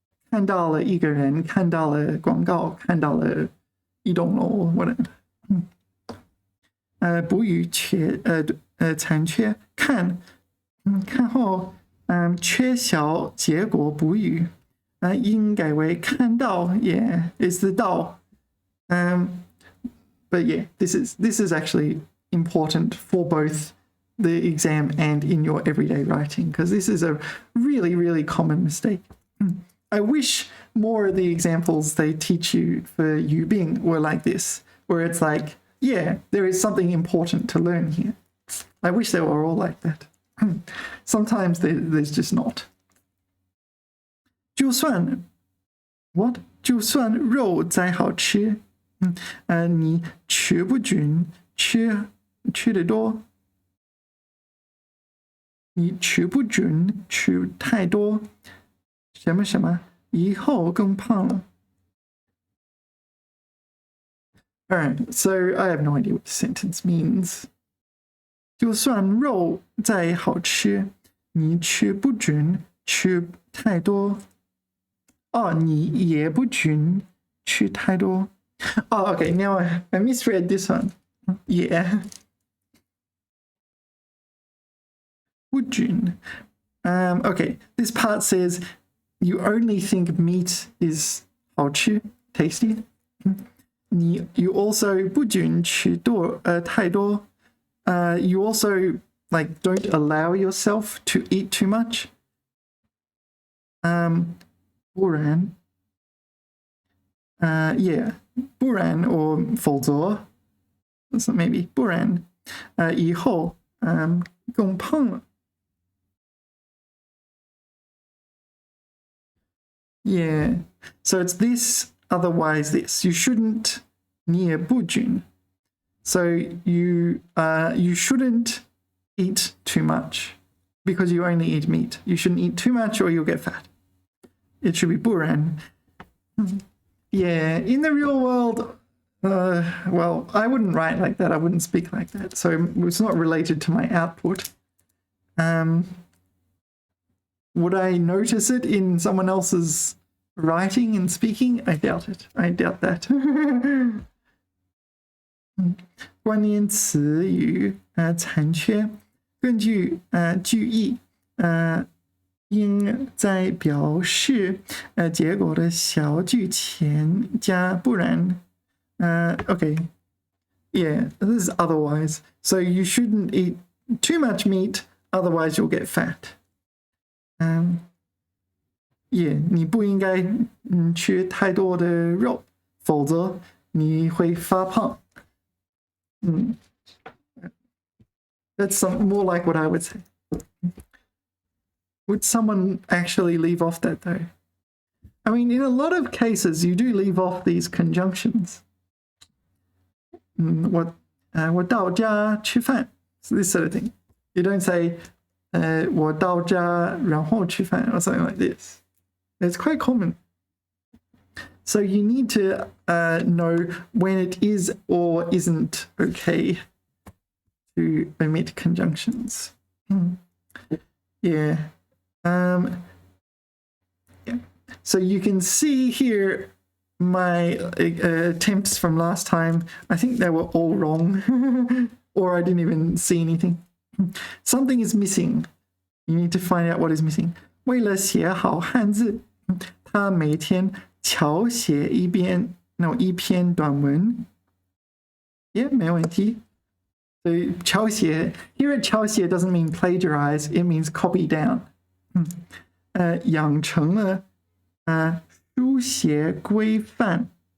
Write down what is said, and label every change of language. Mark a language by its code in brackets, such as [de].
[zh] 看到了一个人，看到了广告，看到了移动楼 whatever。补语残缺看后缺少结果补语应改为看到 [en] Yeah, it's the 到 But yeah, this is actually important for both the exam and in your everyday writing because this is a really, really common mistake. I wish more of the examples they teach you for Yu Bing were like this, where it's like, yeah, there is something important to learn here. I wish they were all like that. Sometimes there's just not. [zh] 就算 what? 就算肉再好吃，你吃不准吃得多，你吃不准吃太多。什么什么以后更胖了 [en] Alright, so I have no idea what the sentence means. [zh] 就算肉再好吃，你吃不准吃太多。你也不准吃太多。 [en] Okay, now I misread this one. Yeah. [zh] 不准。 [en] Okay, this part says you only think meat is 好吃 tasty. You also [zh] 不准吃太多. [en] You also like don't allow yourself to eat too much. [zh] 不然 [en] yeah, 不然 or 否则 so maybe [zh] 不然以后更胖了 [en] yeah so it's this otherwise this you shouldn't [zh] 你也不均 [en] so you shouldn't eat too much because you only eat meat you shouldn't eat too much or you'll get fat it should be 不然 yeah in the real world well, I wouldn't write like that. I wouldn't speak like that. So it's not related to my output. Would I notice it in someone else's writing and speaking? I doubt it. I doubt that. [zh] 关联词语残缺，根据句意应在表示结果的小句前加不然。 [en] Okay. Yeah, this is otherwise. So you shouldn't eat too much meat, otherwise you'll get fat. [zh] Yeah, 你不应该吃太多的肉，否则你会发胖。 [en] That's more like what I would say. Would someone actually leave off that though? I mean, in a lot of cases, you do leave off these conjunctions. [zh] 我到家吃饭 [en] this sort of thing. You don't say [zh] 我到家然后吃饭 [en] or something like this. It's quite common. So you need to know when it is or isn't okay to omit conjunctions. Yeah. Yeah. So you can see here my attempts from last time. I think they were all wrong or I didn't even see anything. Something is missing. You need to find out what is missing. [zh] 为了写好汉字，他每天巧写一篇短文。 Yeah, 没问题。 [en] So 巧写 here at 巧写 doesn't mean plagiarize, it means copy down. [zh] 养成了书写规范。